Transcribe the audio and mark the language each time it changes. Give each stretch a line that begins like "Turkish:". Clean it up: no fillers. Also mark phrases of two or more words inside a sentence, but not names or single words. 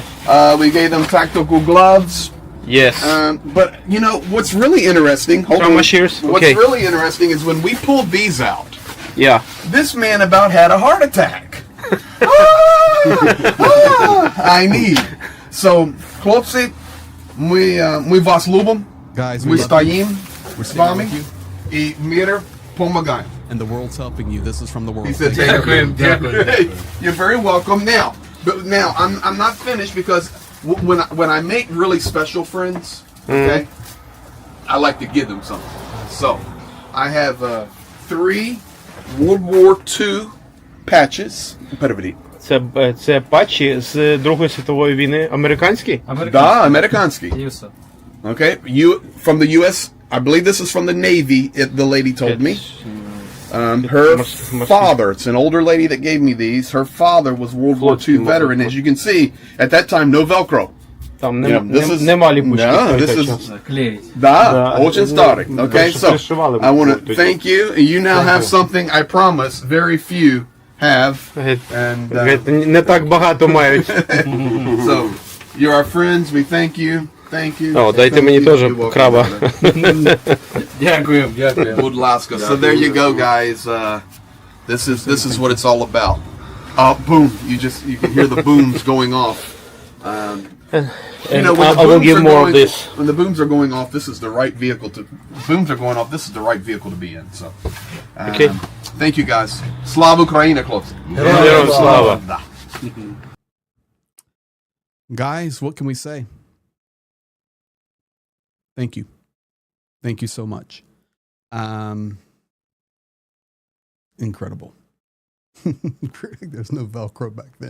English: We gave them tactical gloves. Yes. But you know what's really interesting? Hold Trauma on. shears? What's Okay. really interesting is when we pulled these out. Yeah. This man about had a heart attack. I need. So,
Ukrainian: хлопці, ми вас любимо.
English: Guys, we стоїм We're
Ukrainian: з вами
English: with you.
Ukrainian: і мир помогаємо.
English: And the world's helping you. This is from the world. He said, "Thank You're very welcome. Now, I'm not finished because when I make really special friends, okay, I like to give them something. So, I have 3 World War II patches.
Ukrainian: Це патчі з Другої світової війни. Американські? Да, американський.
English: Okay, from the U.S. I believe this is from the Navy. The lady told me. Her father, it's an older lady that gave me these. Her father was World War II veteran. As you can see, at that time, no Velcro.
Ukrainian: Там
English: This is
Ukrainian: нема ліпучки.
English: no,
Ukrainian: в
English: this
Ukrainian: той
English: is
Ukrainian: час.
Russian: da, очень старый.
English: Okay, so
Ukrainian: пришивали
English: I want to
Ukrainian: тоді.
English: thank you. You now have something I promise very few have. And
Ukrainian: Не так багато мають.
English: so you're our friends. We thank you. Thank you.
Ukrainian: О, дайте
English: Thank
Ukrainian: мені
English: you.
Ukrainian: теж
English: You're welcome,
Ukrainian: краба.
English: brother.
Ukrainian: Дякую. Будь ласка.
English: So there you go, guys. This is what it's all about. Boom! You can hear the booms going off. You know, when I will give more of this. When the booms are going off, this is the right vehicle to. Booms are going off. This is the right vehicle to be in. So, Okay. Thank you, guys.
Ukrainian: Слава Україна, хлопці. Героям слава.
English: Guys, what can we say? Thank you. Thank you so much. Incredible. There's no Velcro back then.